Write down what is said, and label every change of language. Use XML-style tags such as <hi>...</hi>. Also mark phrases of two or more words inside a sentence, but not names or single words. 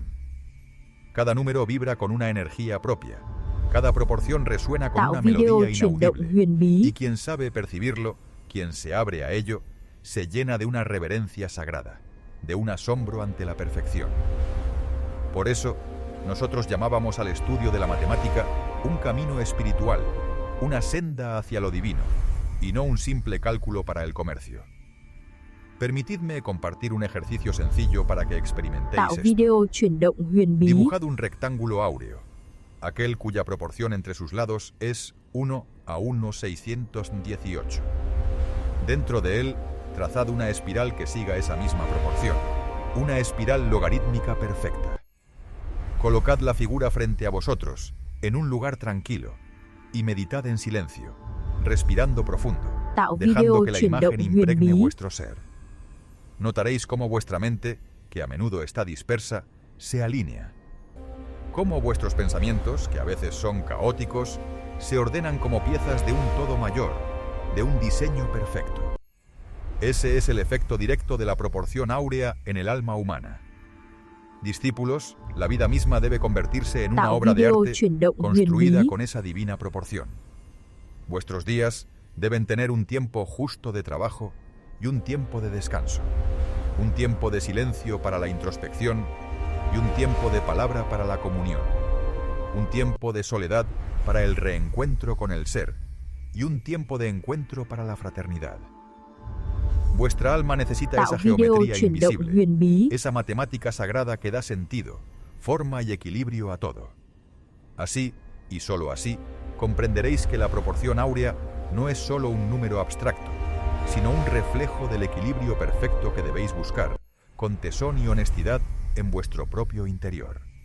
<es>Cada número vibra con una energía propia, cada proporción resuena con</es> <vi>Tạo</vi> <es>una</es> <vi>video</vi> <es>melodía</es> <vi>chuyển động</vi> <es>inaudible,</es> <vi>huyền bí.</vi> <es>y quien sabe percibirlo, quien se abre a ello, se llena de una reverencia sagrada, de un asombro ante la perfección. Por eso, nosotros llamábamos al estudio de la matemática un camino espiritual, una senda hacia lo divino, y no un simple cálculo para el comercio. Permitidme compartir un ejercicio sencillo para que experimentéis</es> <vi>Tạo</vi> <es>esto.</es> <vi>video chuyển động huyền bí.</vi> <es>Dibujad un rectángulo áureo, aquel cuya proporción entre sus lados es 1 a 1/618. Dentro de él, trazad una espiral que siga esa misma proporción, una espiral logarítmica perfecta. Colocad la figura frente a vosotros, en un lugar tranquilo, y meditad en silencio, respirando profundo,</es> <vi>Tạo</vi> <es>dejando</es> <vi>video</vi> <es>que la</es> <vi>chuyển động</vi> <es>imagen</es> <vi>huyền</vi> <es>impregne</es> <vi>bí.</vi> <es>vuestro ser. Notaréis cómo vuestra mente, que a menudo está dispersa, se alinea. Cómo vuestros pensamientos, que a veces son caóticos, se ordenan como piezas de un todo mayor, de un diseño perfecto. Ese es el efecto directo de la proporción áurea en el alma humana. Discípulos, la vida misma debe convertirse en una</es> <vi>Tạo</vi> <es>obra de</es> <vi>video</vi> <es>arte</es> <vi>chuyển động huyền</vi> <es>construida</es> <vi>bí.</vi> <es>con esa divina proporción. Vuestros días deben tener un tiempo justo de trabajo y un tiempo de descanso, un tiempo de silencio para la introspección y un tiempo de palabra para la comunión, un tiempo de soledad para el reencuentro con el ser y un tiempo de encuentro para la fraternidad. Vuestra alma necesita</es> <vi>Tạo</vi> <es>esa</es> <vi>video</vi> <es>geometría</es> <vi>chuyển động</vi> <es>invisible,</es> <vi>huyền bí.</vi> <es>esa matemática sagrada que da sentido, forma y equilibrio a todo. Así, y solo así, comprenderéis que la proporción áurea no es solo un número abstracto, sino un reflejo del equilibrio perfecto que debéis buscar, con tesón y honestidad, en vuestro propio interior.</es>